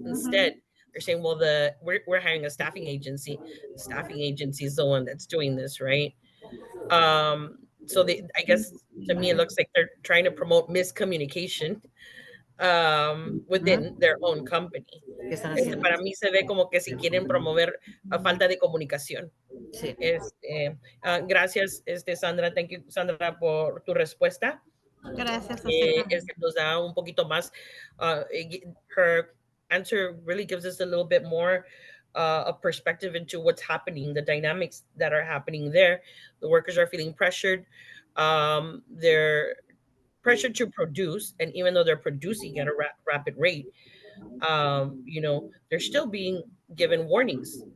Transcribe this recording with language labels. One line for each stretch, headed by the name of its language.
English: Instead, they're saying, well, we're hiring a staffing agency. The staffing agency is the one that's doing this, right? So I guess to me, it looks like they're trying to promote miscommunication within their own company.
Spanish: ¿Qué están haciendo? Para mí se ve como que si quieren promover a falta de comunicación. Sí. Gracias, Sandra.
English: Thank you, Sandra,
Spanish: por tu respuesta. Gracias a Nos da un poquito más.
English: Her answer really gives us a little bit more a perspective into what's happening, the dynamics that are happening there. The workers are feeling pressured. They're pressured to produce, and even though they're producing at a rapid rate, they're still being given warnings.